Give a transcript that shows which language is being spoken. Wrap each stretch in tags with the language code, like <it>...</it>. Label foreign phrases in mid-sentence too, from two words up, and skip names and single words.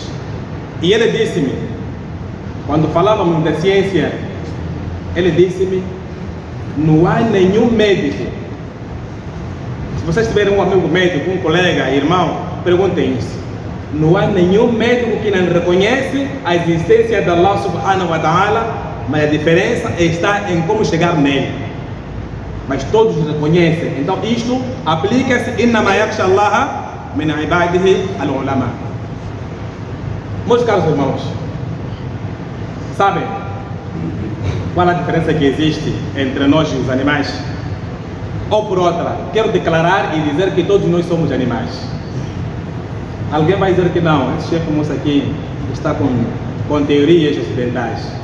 <pt>E ele disse-me, quando falávamos da ciência, ele disse-me: não há nenhum médico. Se vocês tiverem um amigo médico, um colega, irmão, perguntem isso. Não há nenhum médico que não reconhece a existência de Allah</pt> <ar>سبحانه وتعالى,</ar> <pt>mas a diferença está em como chegar nele. Mas todos reconhecem. Então isto aplica-se:</pt> <ar>إنما يخشى الله من عباده العلماء.</ar> <pt>Meus caros irmãos, sabem qual a diferença que existe entre nós e os animais? Ou por outra, quero declarar e dizer que todos nós somos animais. Alguém vai dizer que não, esse chefe moço aqui está com teorias ocidentais.</pt>